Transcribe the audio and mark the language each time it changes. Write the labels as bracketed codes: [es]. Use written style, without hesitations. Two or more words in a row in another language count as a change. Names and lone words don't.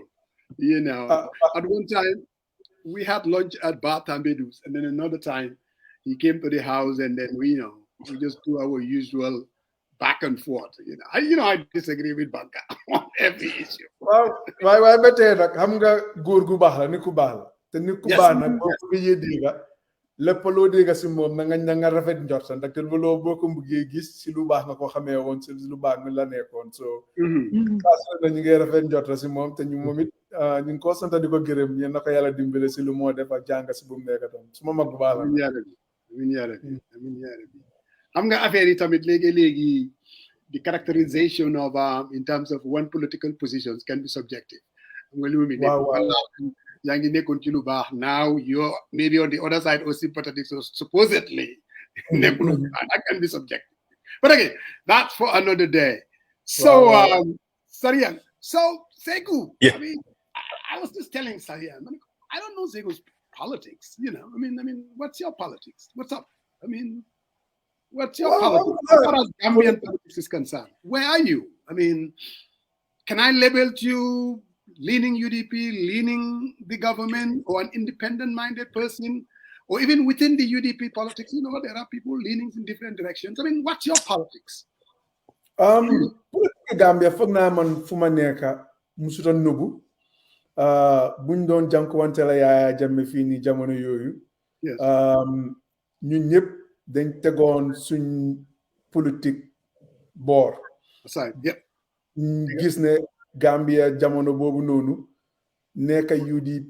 [en] At one time, we had lunch at Bar Tambedu's, and then another time, he came to the house, and then we just do our usual back and forth. I disagree with Banka on every issue. Well, why better? [wo] Xam nga góor gu baax la nit ku baax la te nit ku baax nag boo ko gëjee dégga lépp loo dégg si moom na nga rafet njort ndaxte loo boo ko bëggee gis si lu baax nga ko xamee woon si lu baax nga la nekkoon so saa na ñu ngi rafet njort si moom te ñu moom it ñu ngi ko sant di ko gërëm yéen na ko yàlla dimbale si lu moo def ak jàng si bu mu nekk tam su ma mag bu baax la amiin yaa rabbi xam nga affaire yi tamit léegi [en] the characterization of in terms of one political positions can be subjective. [wo] xam nga li mu yaa ngi nekkoon ci lu baax [en] now you're maybe on the other side or sympathetic so supposedly that can be subjective, but again that's for another day. So Sarian, so Saikou, I mean I was just telling Sarian, I don't know Saikou's politics, you know. I mean what's your politics? What's up? I mean what's your politics as far as Gambian politics is concerned? Where are you? I mean, can I label you leaning UDP, leaning the government, or an independent-minded person, or even within the UDP politics? You know, there are people leaning in different directions. I mean, what's your politics? [wo] Politics Gambia foog naa man fu ma nekk musuta nubu buñ doon jànkuwante la Yaya Jammeh fii nii jamono yooyu ñun ñëpp dañ tegoon suñ politique boor gis ne Gambia jamono boobu noonu nekk UDP